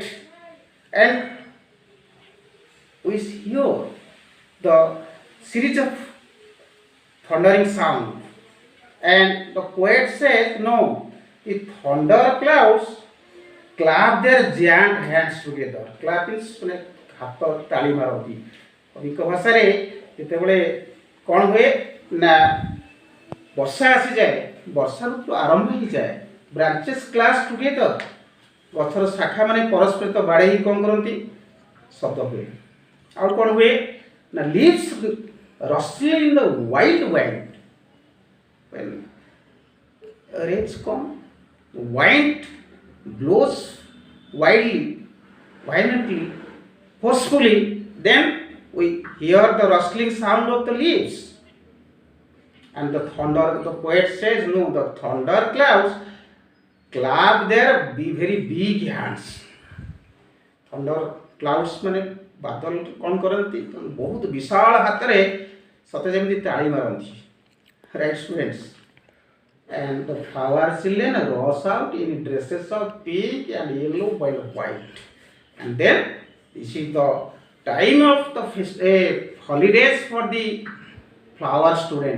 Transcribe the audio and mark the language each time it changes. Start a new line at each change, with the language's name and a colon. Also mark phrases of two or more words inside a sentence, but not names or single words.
English: And we hear the series of thundering sound. And the poet says, no, the thunder clouds clap their giant hands together. Clap means
Odia: ହାତ ତାଳି ମାରନ୍ତି। କବିଙ୍କ ଭାଷାରେ ଯେତେବେଳେ କ'ଣ ହୁଏ ନା ବର୍ଷା ଆସିଯାଏ, ବର୍ଷା ଋତୁ ଆରମ୍ଭ ହେଇଯାଏ,
English: branches clash together,
Odia: ଗଛର ଶାଖା ମାନେ ପରସ୍ପର ତ ବାଡ଼େଇ କ'ଣ କରନ୍ତି, ଶବ୍ଦ ହୁଏ। ଆଉ କ'ଣ ହୁଏ ନା
English: ଲିଭ୍ସ rustling in the wild wind. When rains come, the wind blows wildly, violently, forcefully, then we hear the rustling sound of the leaves. And the thunder, the poet says, no, the thunder clouds clap their very big hands. Thunder clouds
Odia: ମାନେ ବାଦଲ କ'ଣ କରନ୍ତି, ବହୁତ ବିଶାଳ ହାତରେ ସତେ ଯେମିତି ତାଳି ମାରନ୍ତି।
English: Right, students? And the flower children rush out in dresses of pink and yellow while white. And then this is the time of the holidays for the flower students.